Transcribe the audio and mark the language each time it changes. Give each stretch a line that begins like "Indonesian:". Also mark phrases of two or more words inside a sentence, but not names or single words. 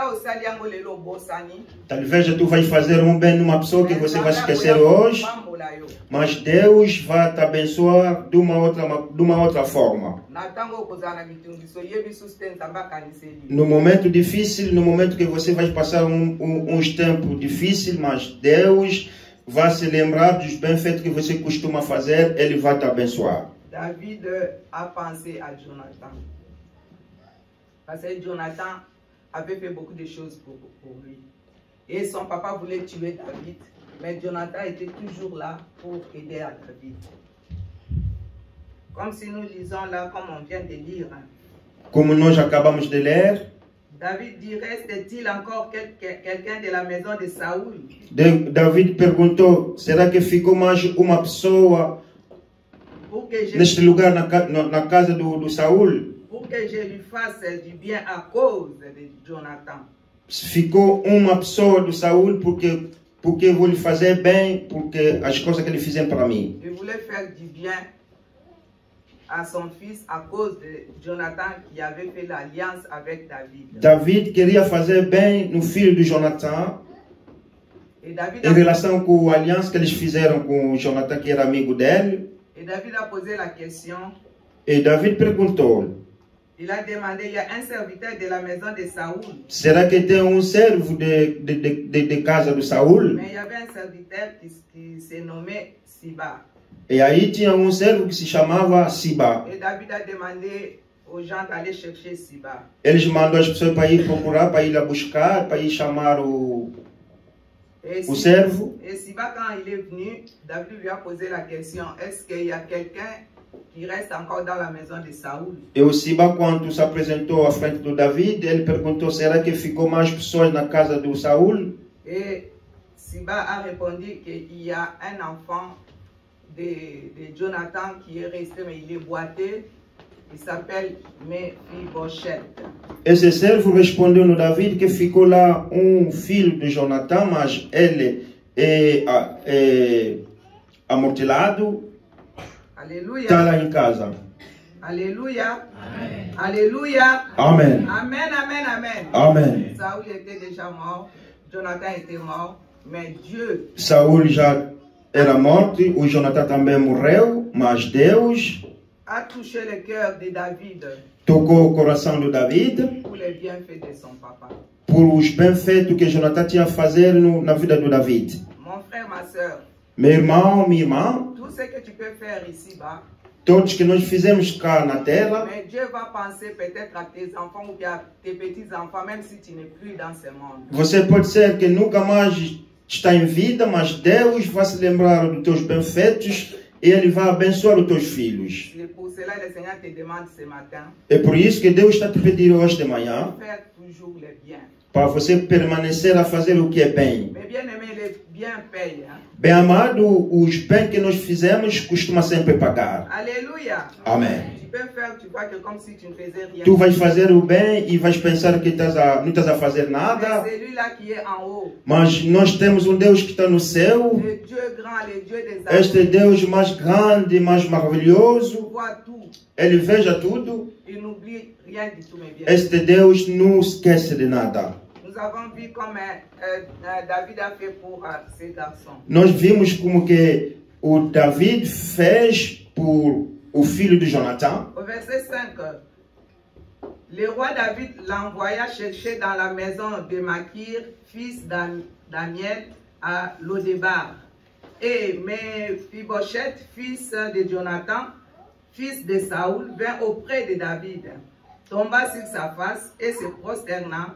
Portuguese: Talvez tu vais fazer um bem numa pessoa que você vai esquecer hoje, mas Deus vai te abençoar de uma outra forma. No momento difícil, no momento que você vai passar uns tempos difíceis, mas Deus vai se lembrar dos bem-feitos que você costuma fazer, Ele vai te abençoar.
French: David a pensé à Jonathan. Parce que Jonathan avait fait beaucoup de choses pour lui. Et son papa voulait tuer David, mais Jonathan était toujours là pour aider à David. Comme si nous lisons là, comme on vient de lire.
Portuguese: Como nós acabamos de ler.
French: David dit, reste-t-il encore quelqu'un de la maison de Saul?
Portuguese: David perguntou, será que ficou mais uma pessoa neste lugar na casa do Saul?
French: Pour que je lui fasse du bien à cause de Jonathan.
Portuguese: Ficou uma pessoa do Saul porque eu vou lhe fazer bem, porque as coisas que ele fizeram para mim.
French: Il voulait faire du bien à son fils à cause de Jonathan qui avait fait l'alliance avec David.
Portuguese: David queria fazer bem no filho de Jonathan. Em relação com a aliança que eles fizeram com Jonathan, que era amigo dele.
French: Et David a posé la question.
Portuguese: E David perguntou.
French: Il a demandé, il y a un serviteur de la maison de Saul.
Portuguese: Será que tem um servo de casa do Saul?
French: Mais il y avait un serviteur qui se nommait Siba.
Portuguese: E aí tinha um servo que se chamava Siba.
French: Et David a demandé aux gens d'aller chercher Siba.
Portuguese: Eles mandam as pessoas para ir procurar, para ir lá buscar, para ir chamar o servo.
French: Et Siba, quand il est venu, David lui a posé la question, est-ce qu'il y a quelqu'un qui reste encore dans la maison de Saúl?
Portuguese: E o Siba, quando se apresentou à frente do David, ele perguntou, será que ficou mais pessoas na casa do Saúl?
French: Et Siba a répondu qu'il y a un enfant de Jonathan qui est resté, mais il est boité. Il s'appelle Mephibosheth.
Portuguese: Esse servo respondeu no David que ficou lá filho de Jonathan, mas ele é amortilado.
French: Alléluia.
Portuguese: Está lá em casa.
French: Alléluia. Amen. Alléluia. Amen. Amen, amen, amen. Amen. Saúl était déjà mort, Jonathan était mort, mais Dieu.
Portuguese: Saúl já era morto, o Jonathan também morreu, mas Deus
French: a touché le cœur de David
Portuguese: tocou o coração do David
French: pour les bienfaits de son papa.
Portuguese: Por os bem-feitos que Jonathan tinha a fazer na vida do David.
French: Mon frère, ma soeur,
Portuguese: meu irmão, minha irmã,
French: tout ce que tu peux faire ici-bas,
Portuguese: todos que nós fizemos cá na terra,
French: mais Dieu va penser peut-être à tes enfants ou à tes petits-enfants, même si tu n'es plus dans ce monde.
Portuguese: Você pode ser que nunca mais está em vida, mas Deus vai se lembrar dos teus bem-feitos e Ele vai abençoar os teus filhos.
French: C'est pour cela que le Seigneur te demande ce matin.
Portuguese: É por isso que Deus está te pedindo hoje de manhã
French: Faire toujours le bien.
Portuguese: para você permanecer a fazer o que é bem.
French: Mais bien aimé, le bien paye. Hein?
Portuguese: Bem amado, os bens que nós fizemos costuma sempre pagar.
French: Alléluia.
Portuguese: Amém.
French: Tu peux faire, tu vois que comme si tu ne faisais rien.
Portuguese: Tu vais fazer o bem e vais pensar que não estás a fazer nada.
French: C'est celui-là qui est en haut.
Portuguese: Mas nós temos Deus que está no céu.
French: Le Dieu grand, le Dieu des armées.
Portuguese: Este Deus mais grande, mais
French: Il
Portuguese: maravilhoso.
French: voit tout.
Portuguese: Ele veja tudo.
French: Il n'oublie rien du tout, mes bien.
Portuguese: Este Deus não esquece de nada.
French: Nous avons vu comme David a fait pour ses garçons.
Portuguese: Nós vimos como que o David fez por o filho de Jonathan.
French: Au verset 5, le roi David l'envoya chercher dans la maison de Makir, fils d'Amiel, à Lodébar. Et Mephibosheth, fils de Jonathan, fils de Saoul, vint auprès de David, tomba sur sa face et se prosterna.